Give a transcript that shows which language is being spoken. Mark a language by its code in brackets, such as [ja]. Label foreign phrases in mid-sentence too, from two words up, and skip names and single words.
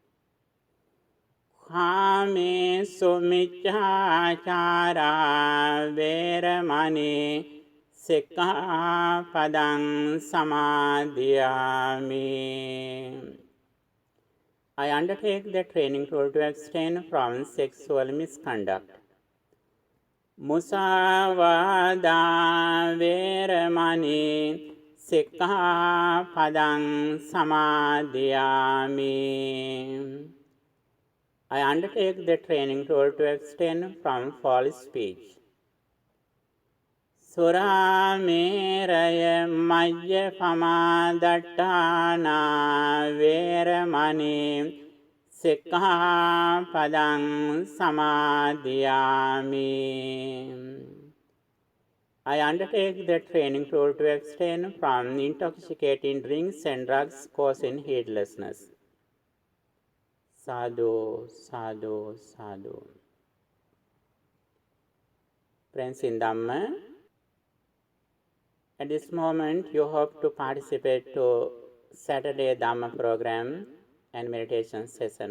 [pi] Kāmesu micchāchārā veramani sikkhapadang samadhiyāmi. [en] I undertake the training role to abstain from sexual misconduct. [pi] Musāvādā veramani sikkhapadang samadhiyāmi. [en] I undertake the training role to abstain from false speech. [pi] Surameraya majjapamadatthāna veramani sikkhapadang samadhiyāmi. [en] I undertake the training role to abstain from intoxicating drinks and drugs causing heedlessness. [pi] Sadhu, sadhu, sadhu. [en] Friends in Dhamma, At this moment, you hope to participate to Saturday Dhamma program and meditation session.